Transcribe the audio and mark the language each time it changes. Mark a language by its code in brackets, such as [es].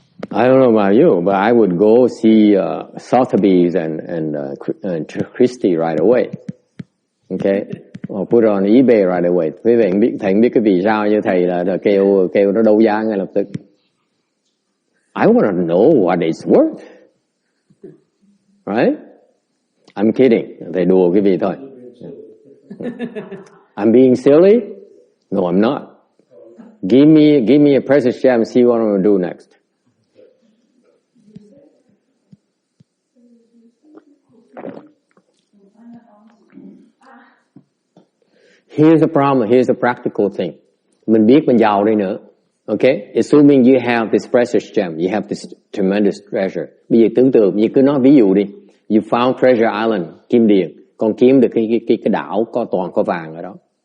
[en] I don't know about you, but I would go see Sotheby's and Christie right away. Okay? Or put it on eBay right away. [vi] Quý vị thầy biết cái vì sao như thầy là kêu nó đấu giá ngay lập tức. [en] I want to know what it's worth. Right? I'm kidding. [vi] Thầy đùa quý vị thôi. [en] I'm being silly? No, I'm not. Give me a precious gem and see what I'm going to do next. Here's the problem. Here's the practical thing. [vi] Mình biết mình giàu đi nữa. [en] Okay? Assuming you have this precious gem, you have this tremendous treasure. [vi] Bây giờ tưởng tượng, như cứ nói ví dụ đi. [en] You found Treasure Island, Kim Điền. [vi] Con kiếm được cái đảo có toàn có vàng ở đó.